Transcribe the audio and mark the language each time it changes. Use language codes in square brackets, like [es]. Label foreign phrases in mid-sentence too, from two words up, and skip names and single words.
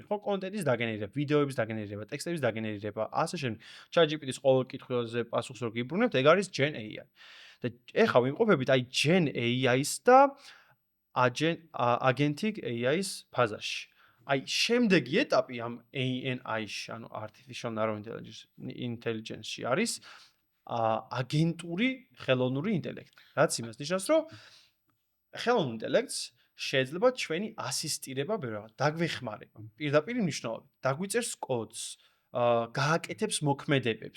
[ka] ხო, კონტენტის დაგენერება, ვიდეოების დაგენერება, ტექსტების დაგენერება, ასე შემდეგ. ChatGPT-ს ყოველ კითხვაზე პასუხს რო გიბრუნებთ, ეგ არის [en] Gen AI. [ka] და ეხლა ვიმყოფებით აი [en] Gen AI- [ka] ს და [en] agentic AI- [ka] ს ფაზაში. აი შემდეგი ეტაპი ამ ANI-ში, ანუ [en] artificial narrow intelligence- [ka] ში არის აგენტური ხელოვნური ინტელექტი. რაც იმას ნიშნავს, რომ ხელოვნურ ინტელექტს შეიძლება ჩვენი ასისტირება ბევრ რაღაც დაგვეხმარება. პირდაპირ მნიშვნელობით, დაგვიწერს კოდს, გააკეთებს მოქმედებებს.